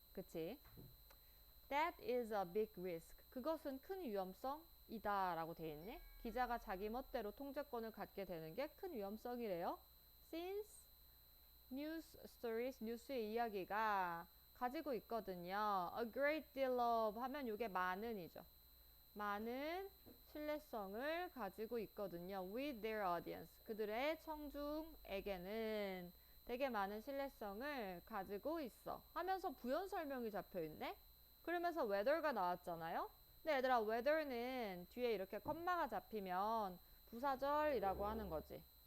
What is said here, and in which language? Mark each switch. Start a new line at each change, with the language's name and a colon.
Korean: 그치?
English: That is a big risk.
Korean: 그것은 큰 위험성이다 라고 돼 있네. 기자가 자기 멋대로 통제권을 갖게 되는 게 큰 위험성이래요.
English: Since news stories,
Korean: 뉴스의 이야기가 가지고 있거든요.
English: A great deal of
Korean: 하면 이게 많은이죠. 많은 신뢰성을 가지고 있거든요.
English: With their audience.
Korean: 그들의 청중에게는 되게 많은 신뢰성을 가지고 있어. 하면서 부연 설명이 잡혀 있네. 그러면서 whether가 나왔잖아요. 근데 얘들아 whether는 뒤에 이렇게 컴마가 잡히면 부사절이라고 하는 거지.